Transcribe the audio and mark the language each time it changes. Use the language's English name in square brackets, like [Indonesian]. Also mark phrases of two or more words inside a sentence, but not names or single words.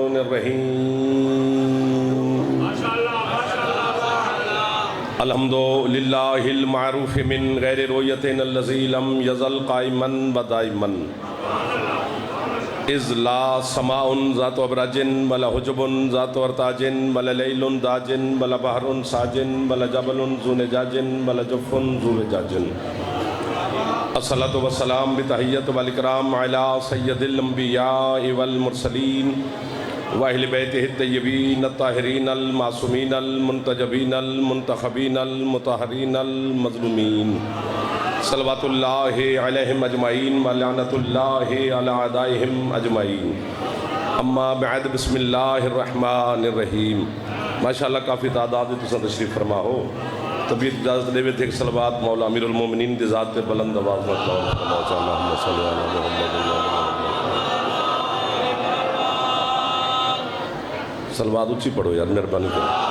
[Arabic] الرحیم الحمدللہ المعروف من غیر رویت الذی لم یزل قائما و دائما اذ لا سماء ذات ابراج ولا حجب ذات ارتاج ولا لیل داج ولا بحر ساج ولا جبل ذو نجاج ولا جف ذو وجاج الصلاة والسلام بتحیت والاکرام علی سید الانبیاء والمرسلین واہل بیتہ الطیبین الطاہرین المعصومین المنتجبین المنتخبین المطہرین المظلومین صلوات اللہ علیہم اجمعین ولعنت اللہ علی اعدائہم اجمعین اما بعد بسم اللہ الرحمن الرحیم [Saraiki] ماشاءاللہ کافی تعداد تساں تشریف فرما ہو طبیعت اجازت دے وے تھے کہ صلوات مولا امیر المومنین دی ذات پہ بلند آواز میں [Arabic] اللہم صلی علی محمد [Saraiki] صلوات اچھی پڑھو یار مہربانی کرو